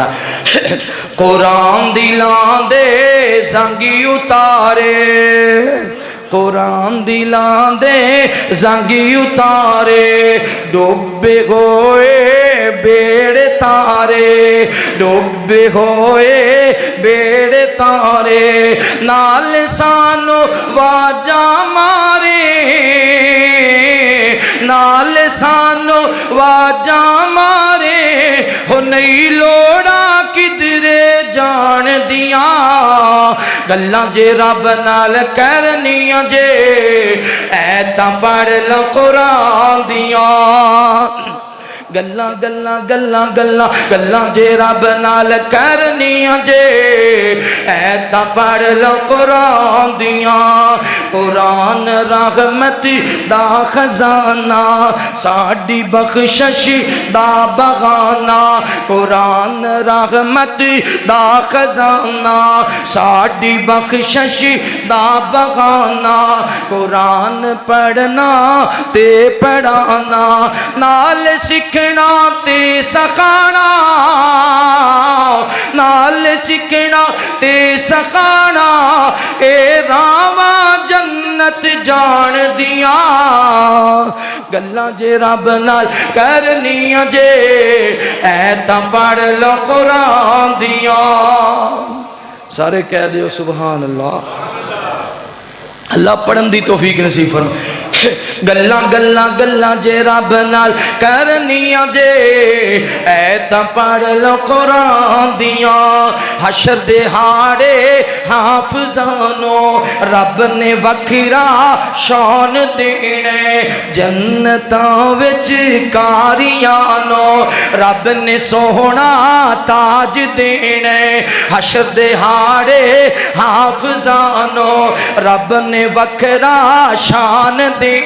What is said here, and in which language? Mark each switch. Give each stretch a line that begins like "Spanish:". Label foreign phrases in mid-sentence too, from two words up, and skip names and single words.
Punjabi: قرآن دلان دے زنگی اتارے، قرآن دلان دے زنگی اتارے، ڈوبے ہوئے بیڑے تارے، ڈوبے ہوئے بیڑے تارے، نال سانو واجا مارے، نال سانو واجا مارے، ہو نہیں لوڑا کدرے جان دیاں، گلاں جے رب نال کرنیاں جے ایتاں پڑھ لو قرآن دیاں، گلاں گلاں گلاں گلاں گلاں جے رب نال کرنیاں جے ایتاں پڑھ لو قرآن دیاں۔ قرآن رحمت دا خزانہ، ساڈی بخشش دا بغانہ، قرآن رحمت دا خزانہ، ساڈی بخشش دا بغانہ، قرآن پڑھنا تے پڑھانا، نال سکھنا تے سکھانا، نال سکھنا تے سکھانا، اے راواں جنت جان دیاں، گلاں جے رب نال کرنیاں جے ایتاں پڑھ لو قرآن دیاں۔ سارے کہہ دیو
Arabic: سبحان اللہ۔
Punjabi: اللہ پڑھن دی توفیق نصیب فرمائے۔ گلاں گلاں گلاں جے رب نال کرنیاں جے ایتاں پڑھ لو قرآن دیاں، حشر دے ہاڑے حافظانو رب نے وکھرا شان دینے، جنتاں وچ کاریانو رب نے سوہنا تاج دینے، حشر دے ہاڑے حافظانو رب نے وکھرا شان دینے،